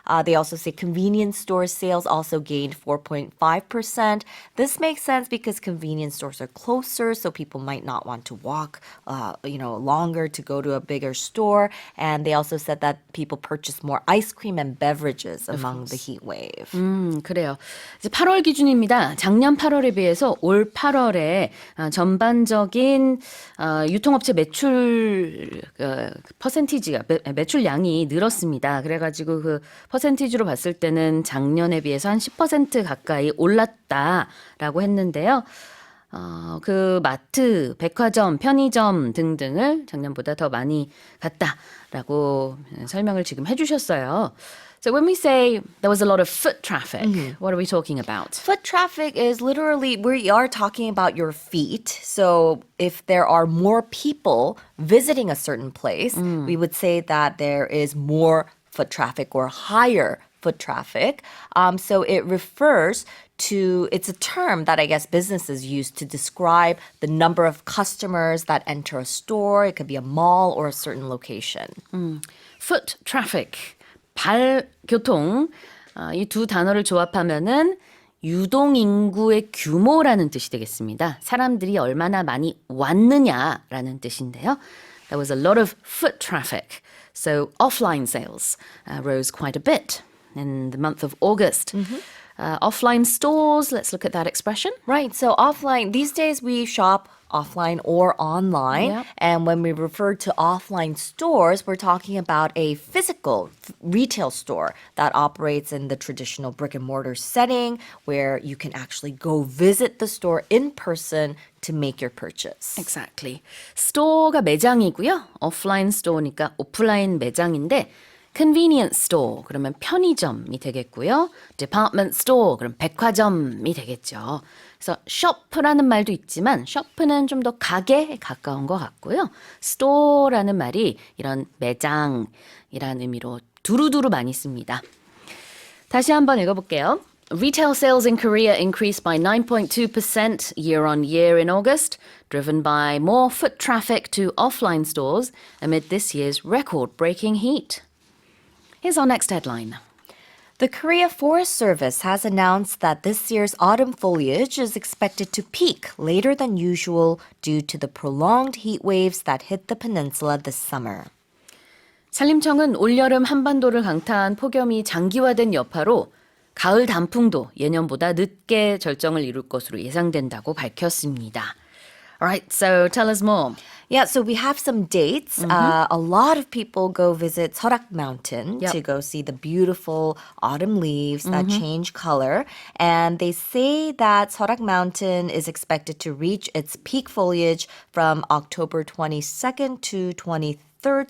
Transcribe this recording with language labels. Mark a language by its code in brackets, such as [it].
[en] They also say convenience store sales also gained 4.5%. This makes sense because convenience stores are closer, so people might not want to walk, longer to go to a bigger store. And they also said that people purchased more ice cream and beverages among the heat wave. [ko] 그래요. 이제 8월 기준입니다. 작년 8월에 비해서 올 8월에 전반적인 유통업체 매출 퍼센티지가 매출량이 늘었습니다. 그래가지고 그 퍼센티지로 봤을 때는 작년에 비해서 한 10% 가까이 올랐다라고 했는데요. 그 마트, 백화점, 편의점 등등을 작년보다 더 많이 갔다라고 설명을 지금 해주셨어요. [en] So when we say there was a lot of foot traffic, what are we talking about? Foot traffic is literally, we are talking about your feet. So if there are more people visiting a certain place, we would say that there is more foot traffic or higher foot traffic. So it refers to, it's a term that I guess businesses use to describe the number of customers that enter a store. It could be a mall or a certain location. [ko] Foot traffic, 발교통, 이 두 단어를 조합하면은 유동 인구의 규모라는 뜻이 되겠습니다. 사람들이 얼마나 많이 왔느냐라는 뜻인데요. [en] There was a lot of foot traffic. So offline sales rose quite a bit in the month of August. Offline stores, let's look at that expression. Right. So offline, these days we shop offline or online. Yep. And when we refer to offline stores, we're talking about a physical retail store that operates in the traditional brick and mortar setting where you can actually go visit the store in person to make your purchase. Exactly. [ko] 스토어가 매장이고요. 오프라인 스토어니까 오프라인 매장인데 convenience store 그러면 편의점이 되겠고요. department store 그럼 백화점이 되겠죠. 그래서 shop라는 말도 있지만 shop는 좀 더 가게에 가까운 것 같고요. store라는 말이 이런 매장이라는 의미로 두루두루 많이 씁니다. 다시 한번 읽어볼게요. [en] Retail sales in Korea increased by 9.2% year on year in August, driven by more foot traffic to offline stores amid this year's record-breaking heat. Here's our next headline. The Korea Forest Service has announced that this year's autumn foliage is expected to peak later than usual due to the prolonged heat waves that hit the peninsula this summer. [ko] 산림청은 올여름 한반도를 강타한 폭염이 장기화된 여파로 가을 단풍도 예년보다 늦게 절정을 이룰 것으로 예상된다고 밝혔습니다. [en] Alright, so tell us more. Yeah, so we have some dates. A lot of people go visit Seorak Mountain Yep. to go see the beautiful autumn leaves that change color. And they say that Seorak Mountain is expected to reach its peak foliage from October 22nd to 23rd.